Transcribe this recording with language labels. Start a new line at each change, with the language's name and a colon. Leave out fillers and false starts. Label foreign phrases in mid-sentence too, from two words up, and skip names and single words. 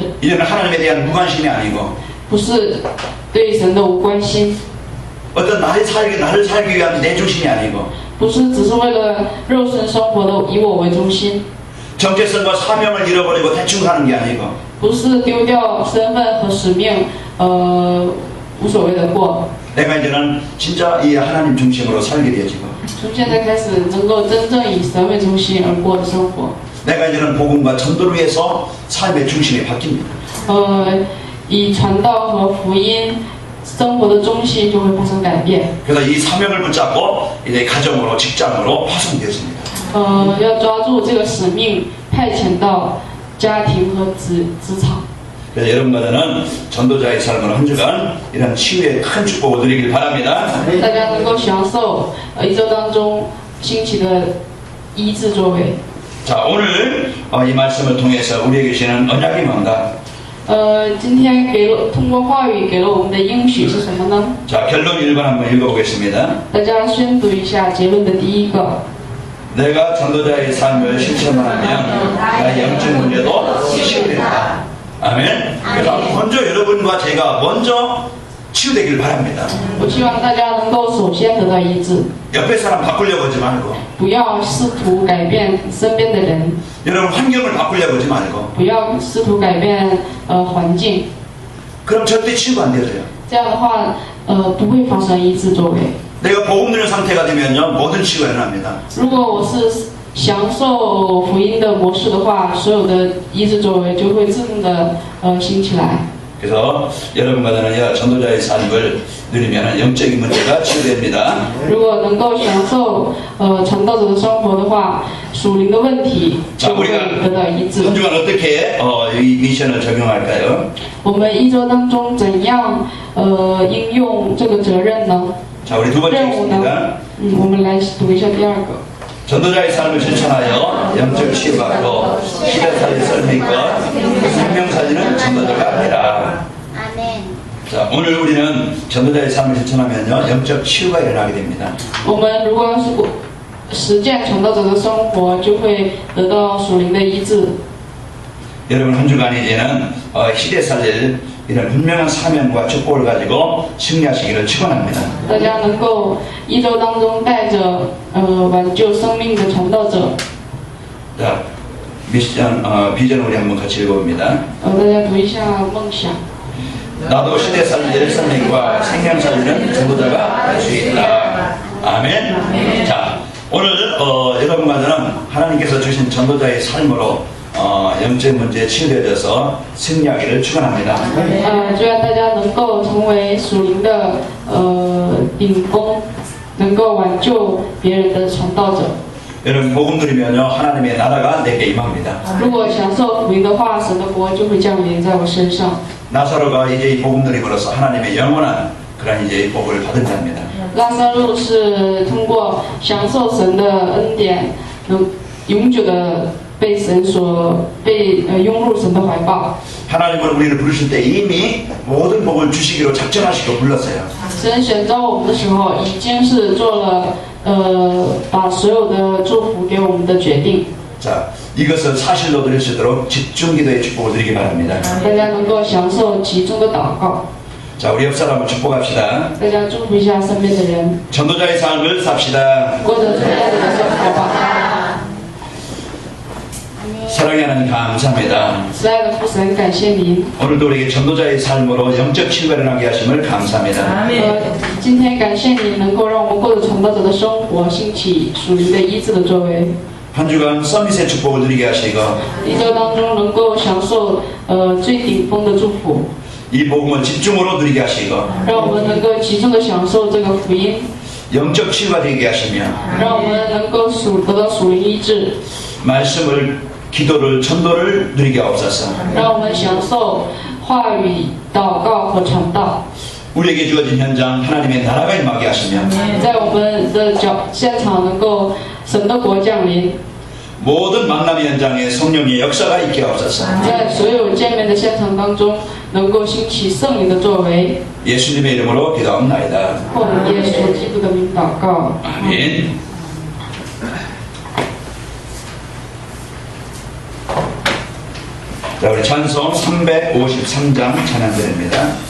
Korean: 이제는 하나님에 대한 무관심이 아니고
Chinese: 不是对神的无关心，
Korean: 어떤 나를 살기 위한 내 중심이 아니고
Chinese: 不是只是为了肉身生活的以我为中心，
Korean: 정체성과 사명을 잃어버리고 대충 사는 게 아니고
Chinese: 不是丢掉身份和使命，无所谓的过。
Korean: 내가 이제는 진짜 이 하나님 중심으로 살게 되어지고
Chinese: 从现在开始，能够真正以神为中心而过的生活，
Korean: 내가 이제는 복음과 전도를 위해서 삶의 중심이 바뀝니다.
Chinese: 以传道和福音生活的中心就会发生改变。
Korean: 그래서 이 사명을 붙잡고 이제 가정으로 직장으로 파송되었습니다.
Chinese: 要抓住这个使命，派遣到家庭和职场。
Korean: 그래서 여러분과 저는 전도자의 삶으로 한 주간 이런 치유의 큰 축복을 누리길 바랍니다.
Chinese: 大家能够享受一周当中兴起的医治作为。
Korean: 자, 오늘 이 말씀을 통해서 우리에게 주시는 언약이 뭔가?
Chinese: 今天通过话语给了我们的应许是什么呢？
Korean: 자, 결론 1번 한번 읽어보겠습니다.
Chinese: 大家宣读一下结论的第一个。
Korean: 내가 전도자의 삶을 실천하면 나의 영적 문제도 치유된다. 아멘. 그래서 먼저 여러분과 제가 먼저 치유되길 바랍니다.
Chinese: 我希望大家能够首先得到医治，
Korean: 옆에 사람 바꾸려고 하지 말고
Chinese: 不要试图改变身边的人，
Korean: 여러분 환경을 바꾸려고 하지 말고
Chinese: 不要试图改变环境，
Korean: 그럼 절대 치유가 안 되어져요.
Chinese: 这样的话不会发生医治作为。
Korean: 내가 복음 누리는 상태가 되면요 모든 치유가 일어납니다.
Chinese: 如果我是享受福音的模式的话，所有的医治作为就会自动的兴起来。
Korean: 그래서 여러분과 저는 전도자의 삶을 누리면 영적인 문제가 치유됩니다.
Chinese: 如果能够享受传道者的生活的话，属灵的问题就会得到医治。
Korean: 한 주간 어떻게 이 미션을 적용할까요?
Chinese: 我们一周当中怎样应用这个责任呢？
Korean: 자, 우리 두 번째
Chinese: 任务呢
Korean: 있습니다. ？
Chinese: 我们来读一下第二个。
Korean: 전도자의 삶을 실천하여 영적 치유받고 시대사의 썰매과 생명 살리는 전도자가 되라. 아멘. 자, 오늘 우리는 전도자의 삶을 실천하면요 영적 치유가 일어나게 됩니다.
Chinese: 我们如果要是实践传道者的生活，就会得到属灵的医治。
Korean: 여러분 한 주간 이제는 시대 살릴 이런 분명한 사명과 축복을 가지고 승리하시기를 축원합니다.
Chinese: 大家能够一周当中带着挽救生命的传道者。
Korean: 자, 미션 비전 우리 한번 같이 읽어봅니다.
Chinese: 大家读一下梦想。
Korean: 나도 시대 살릴 생명과 생명 살리는 전도자가 될 수 있다. 아멘. 자, 오늘 여러분과 저는 하나님께서 주신 전도자의 삶으로 영적 문제에 치유되어서 승리하기를 축원합니다.
Chinese: 就让大家能够成为属灵的顶峰，能够挽救别人的传道者。
Korean: 여러분 복음 누리면요 하나님의 나라가 내게 임합니다.
Chinese: 如果享受福音的话，神的国就会降临在我身上。
Korean: 나사로가 이제 이 복음 누림으로써 하나님의 영원한 그런 이제 복을 받은 자입니다.
Chinese: 拉萨路是通过享受神的恩典，能永久的被拥入神的怀抱。
Korean: 하나님은 우리를 부르실 때 이미 모든 복을 주시기로 작정하시고 불렀어요.
Chinese: 神选召我们的时候，已经是做了把所有的祝福给我们的决定。
Korean: 자, 이것을 사실로 드릴 수 있도록 집중기도의 축복을 드리기 바랍니다.
Chinese: 大家能够享受其中的祷告。
Korean: 자, 우리 옆 사람을 축복합시다.
Chinese: 大家祝福一下身边的人，
Korean: 전도자의 삶을 삽시다.
Chinese: 过着传道者的生活吧。
Korean: 사랑의 하나님 감사합니다.
Chinese: 慈爱的父神，感谢您。
Korean: 오늘도 우리에게 전도자의 삶으로 영적 치유가 일어나게 하심을 감사합니다.
Chinese: 今天感谢你能够让我们过着传道者的生活，兴起属灵的医治的作为。
Korean: 한 주간 서밋의 축복을 누리게 하시고
Chinese: 一周当中能够享受最顶峰的祝福，
Korean: 이 복음을 집중으로 누리게 하시고
Chinese: 让我们能够集中的享受这个福音，
Korean: 영적 치유가 되게 하시며
Chinese: 让我们能够得到属灵医治，
Korean: 말씀을 기도를 전도를 누리게 하옵소서.
Chinese: 让我们享受话语、祷告和传道，
Korean: 우리에게 주어진 현장 하나님의 나라가 임하게 하시며
Chinese: 在我们的现场能够神的国降临，
Korean: 모든 만남의 현장에 성령의 역사가 있게 하옵소서.
Chinese: 在所有见面的现场当中能够兴起圣灵的作为。
Korean: 예수님의 이름으로 기도합나이다.
Chinese: 奉耶稣基督的名祷告。
Korean: 아멘. 자, 우리 찬송 353장 찬양 드립니다.